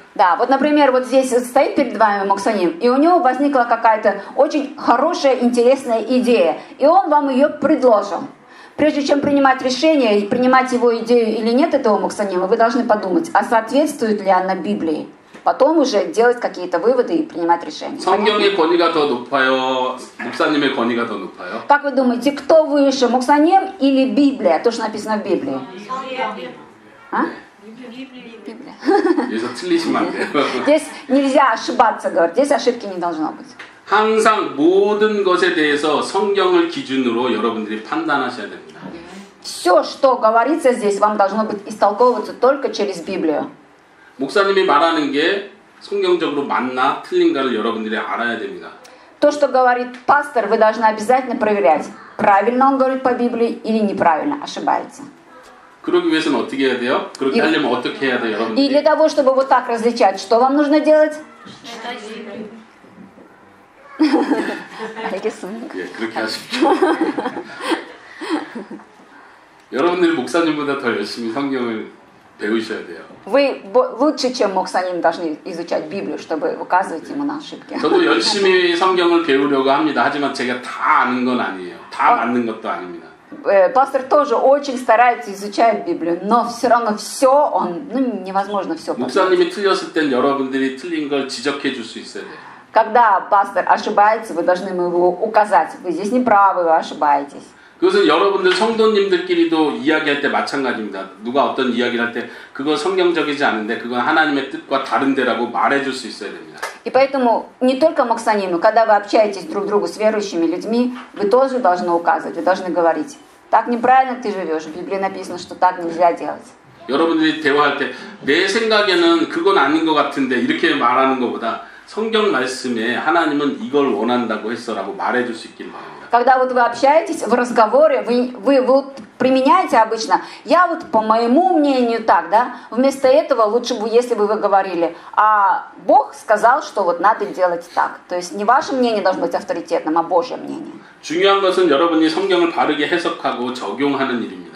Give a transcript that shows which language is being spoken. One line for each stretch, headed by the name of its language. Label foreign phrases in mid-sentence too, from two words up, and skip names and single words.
Russian: да, вот, например, вот здесь стоит перед вами Моксаним, и у него возникла какая-то очень хорошая, интересная идея, и он вам ее предложил. Прежде чем принимать решение, и принимать его идею или нет этого Моксанима, вы должны подумать, а соответствует ли она Библии. Потом уже делать какие-то выводы и принимать решения.
Korean: 성경의 권위가 더 높아요? 목사님의 권위가 더 높아요?
Russian: Как вы думаете, кто выше, Моксаним или Библия? То, что написано в Библии. А? Библия.
Korean: 여기서 틀리시면 안 돼요.
Russian: Здесь нельзя ошибаться, говорит. Здесь ошибки не должно быть.
Korean: 항상 모든 것에 대해서 성경을 기준으로 여러분들이 판단하셔야 됩니다.
Russian: Все, что говорится здесь, вам должно быть истолковываться только через Библию.
Korean: 목사님이 말하는 게 성경적으로 맞나 틀린가를 여러분들이 알아야 됩니다.
Russian: То, что говорит пастор, вы должны обязательно проверять, правильно он говорит по Библии или неправильно, ошибается.
Korean: 그러기 위해서는 어떻게 해야 돼요? 그렇게 하려면 어떻게 해야 돼요, 여러분들?
Russian: И для того, чтобы вот так различать, что вам нужно делать?
Korean: 알겠습니다. 예, 그렇게 하십시오. 여러분들이 목사님보다 더 열심히 성경을 배우셔야 돼요.
Russian: Вы лучше, чем Моксаним, должны изучать Библию, чтобы указывать ему на ошибки.
Korean: 저도 열심히 성경을 배우려고 합니다. 하지만 제가 다 아는 건 아니에요. 다 맞는 것도 아닙니다.
Russian: Пастор тоже очень старается изучать Библию, но все равно все он, невозможно все.
Korean: 목사님이 틀렸을 땐 여러분들이 틀린 걸 지적해 줄 수 있어야 돼요.
Russian: Когда пастор ошибается, вы должны ему его указать. Вы здесь не правы, вы ошибаетесь.
Korean: 그것은 여러분들 성도님들끼리도 이야기할 때 마찬가지입니다. 누가 어떤 이야기를 할 때 그건 성경적이지 않은데 그건 하나님의 뜻과 다른데라고 말해줄 수 있어야 됩니다.
Russian: И поэтому не только Моксаниму, когда вы общаетесь друг с другом с верующими людьми, вы тоже должны указывать, вы должны говорить. Так неправильно ты живешь. В Библии написано, что так нельзя делать.
Korean: 여러분들이 대화할 때 내 생각에는 그건 아닌 것 같은데 이렇게 말하는 것보다 성경 말씀에 하나님은 이걸 원한다고 했어라고 말해줄 수 있길 바랍니다.
Russian: Когда вот вы общаетесь в разговоре, вы вот применяете обычно, я вот по моему мнению так, да, вместо этого лучше бы, если бы вы говорили, а Бог сказал, что вот надо делать так. То есть не ваше мнение должно быть авторитетным, а Божье мнение.
Korean: 중요한 것은 여러분이 성경을 바르게 해석하고 적용하는 일입니다.